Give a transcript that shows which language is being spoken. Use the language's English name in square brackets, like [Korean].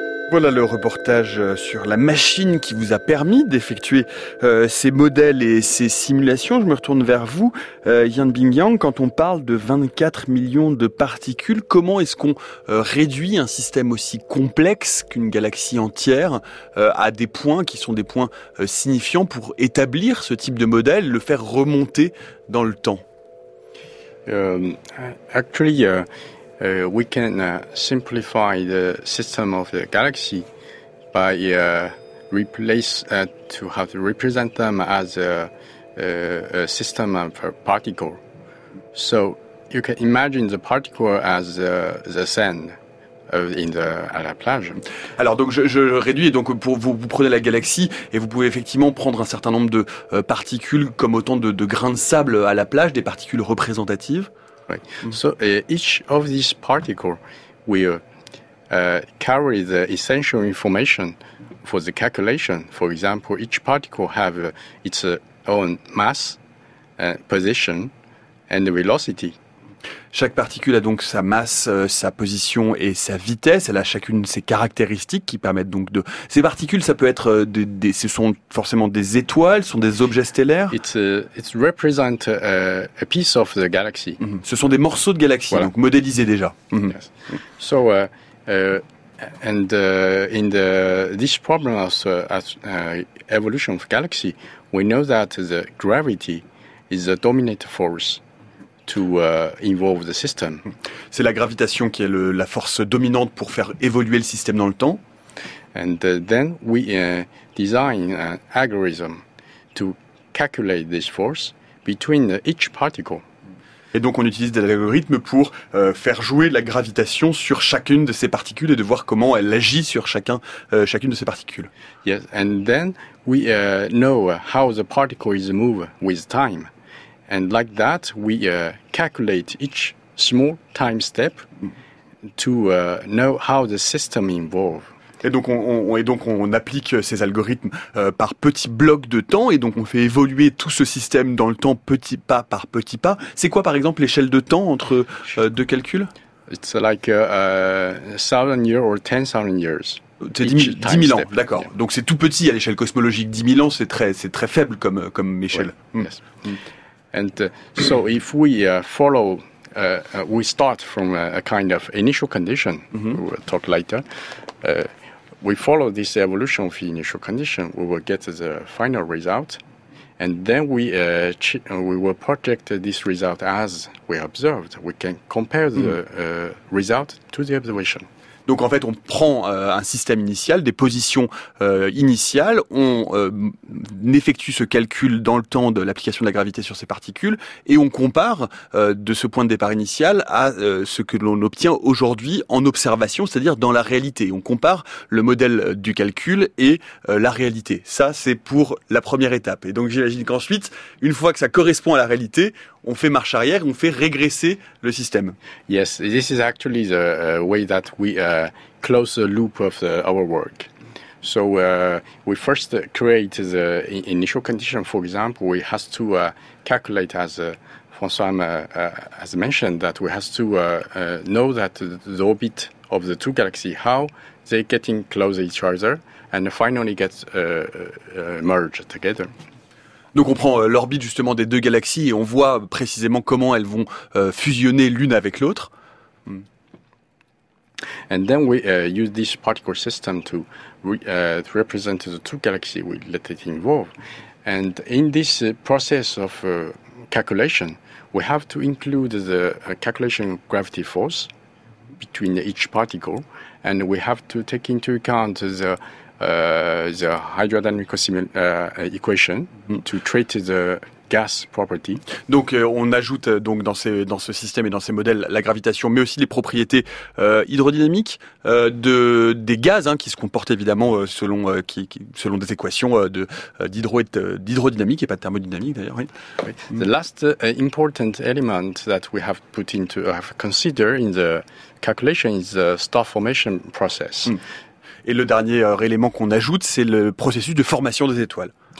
[French] Voilà le reportage sur la machine qui vous a permis d'effectuer ces modèles et ces simulations. Je me retourne vers vous, Yan Bingyang. Quand on parle de 24 millions de particules, comment est-ce qu'on réduit un système aussi complexe qu'une galaxie entière à des points qui sont des points signifiants pour établir ce type de modèle, le faire remonter dans le temps? [English] We can simplify the system of the galaxy by to represent them as a system of particles. So you can imagine the particle as the sand [French] à la plage. Alors donc je réduis, donc pour vous prenez la galaxie et vous pouvez effectivement prendre un certain nombre de particules comme autant de grains de sable à la plage, des particules représentatives. [English] Right. Mm-hmm. So each of these particles will carry the essential information for the calculation. For example, each particle have its own mass, position, and velocity. [French] Chaque particule a donc sa masse, sa position et sa vitesse. Elle a chacune ses caractéristiques qui permettent donc de... Ces particules, ça peut être des ce sont forcément des étoiles, ce sont des objets stellaires. [English] It represents a piece of the galaxy. Mm-hmm. [French] Ce sont des morceaux de galaxie, voilà. Donc modélisés déjà. Mm-hmm. Yes. [English] So, in the this problem of evolution of galaxy, we know that the gravity is the dominant force. To involve the system. [French] C'est la gravitation qui est la force dominante pour faire évoluer le système dans le temps. [English] And then we design an algorithm to calculate this force between each particle. [French] Et donc on utilise des algorithmes pour faire jouer la gravitation sur chacune de ces particules et de voir comment elle agit sur chacune de ces particules. [English] Yes, and then we know how the particle is move with time. And like that, we calculate each small time step to know how the system evolves. [French] Et donc on applique ces algorithmes par petits blocs de temps, et donc on fait évoluer tout ce système dans le temps petit pas par petit pas. C'est quoi par exemple l'échelle de temps entre deux calculs? [English] It's like 1,000 years or 10,000 years. [French] C'est 10 000 ans, step. D'accord. Yeah. Donc c'est tout petit à l'échelle cosmologique. 10 000 ans, c'est très faible comme échelle. [English] Ouais. Yes. And so if we follow, we start from a kind of initial condition, mm-hmm. We'll talk later, we follow this evolution of the initial condition, we will get the final result, and then we will project this result as we observed. We can compare the result to the observation. [French] Donc en fait, on prend un système initial, des positions initiales, on effectue ce calcul dans le temps de l'application de la gravité sur ces particules, et on compare de ce point de départ initial à ce que l'on obtient aujourd'hui en observation, c'est-à-dire dans la réalité. On compare le modèle du calcul et la réalité. Ça, c'est pour la première étape. Et donc j'imagine qu'ensuite, une fois que ça correspond à la réalité, on fait marche arrière, on fait régresser le système. [English] Yes, this is actually the way that we close the loop of our work. So we first create the initial condition. For example, we have to calculate, as François has mentioned, that we have to know that the orbit of the two galaxies, how they getting close each other, and finally get merged together. [French] Donc on prend l'orbite justement des deux galaxies et on voit précisément comment elles vont fusionner l'une avec l'autre. [English] And then we use this particle system to represent the two galaxies. We let it evolve. And in this process of calculation, we have to include the calculation of gravity force between each particle, and we have to take into account the hydrodynamic equation to treat the gas property. [French] Donc on ajoute donc dans ce système et dans ces modèles la gravitation, mais aussi les propriétés hydrodynamiques des gaz, hein, qui se comportent évidemment selon des équations d'hydrodynamique et pas de thermodynamique d'ailleurs. Oui. Oui. [English] The last important element that we have put into have considered in the calculation is the star formation process. Mm. [French] Et le dernier élément qu'on ajoute, c'est le processus de formation des étoiles.